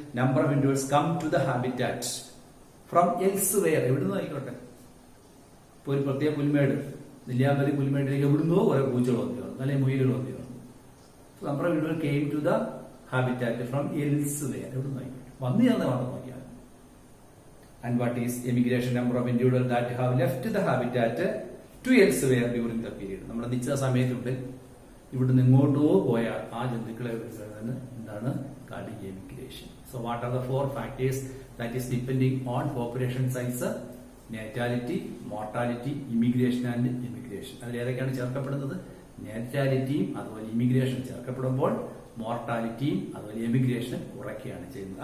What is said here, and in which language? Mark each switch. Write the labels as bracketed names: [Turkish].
[English] Number of individuals come to the habitat from elsewhere. [Malayalam] എവിടുന്ന് ആയിക്കോട്ടെ. ഇപ്പൊ ഒരു പ്രത്യേക പുൽമേട്, നെല്ലിയാമ്പതി പുൽമേടിലേക്ക് എവിടുന്നോ കുറെ പൂച്ചകൾ വന്നു ചേർന്നു, അല്ലെങ്കിൽ മുയലുകൾ വന്നു ചേർന്നു. [English] Number of individual came to the habitat from elsewhere. [Malayalam] എവിടുന്ന് ആയിക്കോട്ടെ, വന്നു ചേർന്ന് മാത്രം നോക്കിയാൽ. [English] And what is emigration? Number of individuals that have left the habitat to elsewhere during the period. [Malayalam] നമ്മുടെ നിശ്ചിത സമയത്തുള്ളിൽ ഇവിടുന്ന് ഇങ്ങോട്ടോ പോയാൽ ആ ജന്തുക്കളെ തന്നെ എന്താണ് emigration. [English] So what are the 4 factors that is depending on population size? Natality, mortality, immigration and emigration. [Malayalam] അതിൽ ഏതൊക്കെയാണ് ചേർക്കപ്പെടുന്നത്? നേറ്റാലിറ്റിയും അതുപോലെ ഇമിഗ്രേഷൻ ചേർക്കപ്പെടുമ്പോൾ മോർട്ടാലിറ്റിയും അതുപോലെ എമിഗ്രേഷൻ കുറയ്ക്കുകയാണ് ചെയ്യുന്നത്.